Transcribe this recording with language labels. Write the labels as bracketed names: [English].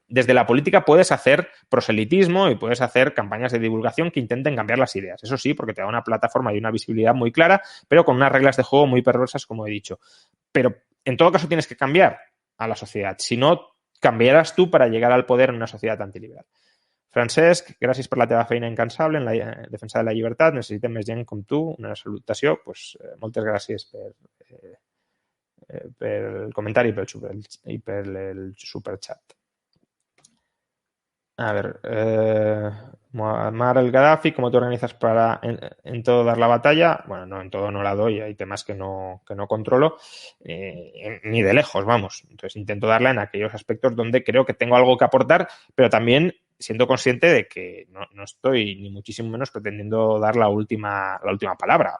[Spanish] Desde la política puedes hacer proselitismo y puedes hacer campañas de divulgación que intenten cambiar las ideas. Eso sí, porque te da una plataforma y una visibilidad muy clara, pero con unas reglas de juego muy perversas, como he dicho. Pero en todo caso tienes que cambiar a la sociedad. Si no, cambiarás tú para llegar al poder en una sociedad antiliberal. [Catalan] Francesc, gràcies per la teva feina incansable en la defensa de la llibertat. Necessitem més gent com tu. Una salutació. Pues, moltes gràcies per el comentari y per el superchat. [Spanish] A ver, Muammar el Gaddafi, ¿cómo te organizas para en todo dar la batalla? Bueno, no, en todo no la doy, hay temas que no controlo, ni de lejos, vamos. Entonces intento darla en aquellos aspectos donde creo que tengo algo que aportar, pero también siendo consciente de que no estoy ni muchísimo menos pretendiendo dar la última palabra.